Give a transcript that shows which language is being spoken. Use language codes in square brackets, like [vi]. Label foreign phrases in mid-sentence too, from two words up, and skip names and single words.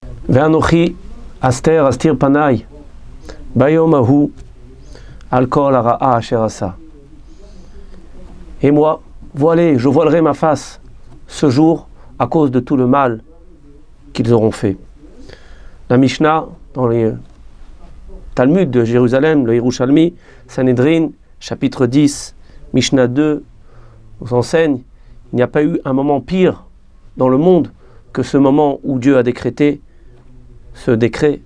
[he] ואנכי הסתר אסתיר פני ביום ההוא על כל הרעה אשר עשה. [fr] Et moi, je voilerai ma face ce jour à cause de tout le mal qu'ils auront fait. La Mishnah, dans les Talmud de Jérusalem, le Yerushalmi, Sanhedrin, chapitre 10, Mishnah 2, nous enseigne, il n'y a pas eu un moment pire dans le monde que ce moment où Dieu a décrété ce décret.